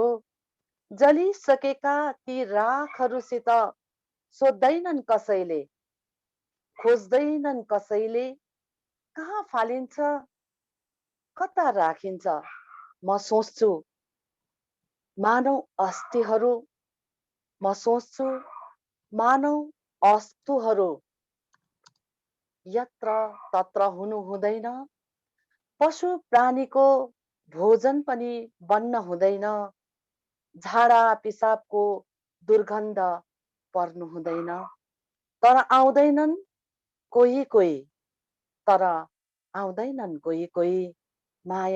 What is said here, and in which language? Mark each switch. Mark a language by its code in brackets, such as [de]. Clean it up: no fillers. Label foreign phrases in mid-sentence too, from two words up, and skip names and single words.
[ne] जलिसकेका ती राखहरूसित सोध्दैनन् कसैले, खोज्दैनन् कसैले। कहाँ फालिन्छ, कता राखिन्छ, म सोच्छु। मानव अस्थिहरू, म सोच्छु। मानव अस्तुहरू यत्र तत्र हुनु हुँदैन। पशु प्राणीको भोजन पनि बन्न हुँदैन। झाडा पिसाबको दुर्गन्ध पर्नु हुँदैन। तर आउँदैनन् कोही कोही, तर आउँदैनन् कोही कोही।